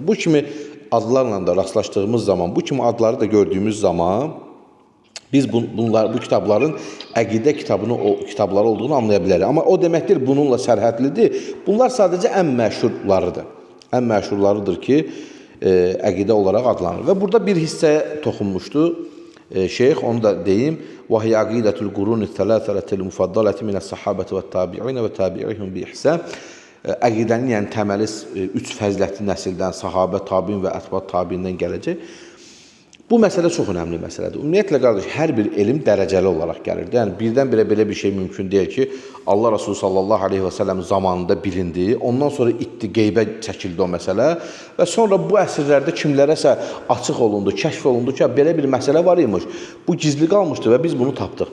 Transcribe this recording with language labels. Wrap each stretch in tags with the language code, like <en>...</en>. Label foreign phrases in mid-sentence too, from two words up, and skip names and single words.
<az>Bu kimi adlarla da rastlaşdığımız zaman, bu kimi adları da gördüyümüz zaman biz bu kitabların əqidə kitabları olduğunu anlaya bilərik. Amma o deməkdir, bununla sərhədlidir. Bunlar sadəcə ən məşhurlarıdır. Ən məşhurlarıdır ki, əqidə olaraq adlanır. Və burada bir hissəyə toxunmuşdu şeyx, onu da deyim.</az> <ar>وَهِيَ عَقِيدَةُ الْقُرُونِ الثَّلَاثَةِ الْمُفَضَّلَةِ مِنَ الصَّحَابَةِ وَالتَّابِعِينَ وَتَابِعِيهِمْ بِإِحْسَانٍ</ar> <az>Əqidənin, yəni təməli 3 fəzilətli nəsildən, sahabə, tabiin və ətbat tabiindən gələcək. Bu məsələ çox önəmli məsələdir. Ümumiyyətlə, qardaş, hər bir elm dərəcəli olaraq gəlir. Yəni, birdən-birə belə bir şey mümkün deyil ki, Allah Resulü</az> <ar>صلى الله عليه وسلم</ar> <az>zamanında bilindi, ondan sonra itdi, qeybə çəkildi o məsələ və sonra bu əsrlərdə kimlərəsə açıq olundu, kəşf olundu ki, belə bir məsələ var imiş, bu gizli qalmışdı və biz bunu tapdıq.</az>